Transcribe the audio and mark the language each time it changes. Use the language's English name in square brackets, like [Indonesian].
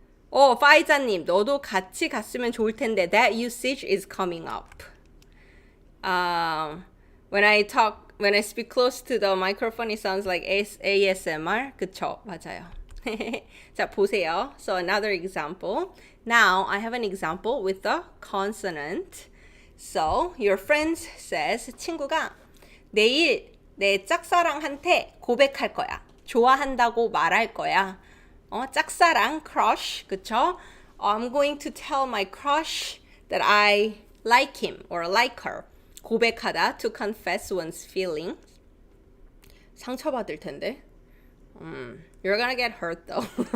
[Korean] 파이자님, 너도 같이 갔으면 좋을 텐데. [English] That usage is coming up. When I speak close to the microphone, it sounds like ASMR. [Korean] 그쵸? 맞아요. 자, 보세요. [English] So another example. Now I have an example with the consonant. So your friend says, [Korean] 친구가 내일 내 짝사랑한테 고백할 거야. 좋아한다고 말할 거야. 짝사랑, crush, 그쵸? [English] I'm going to tell my crush that I like him or like her. 고백하다, to confess one's feelings. [Korean] 상처받을 텐데. [English] You're gonna get hurt though.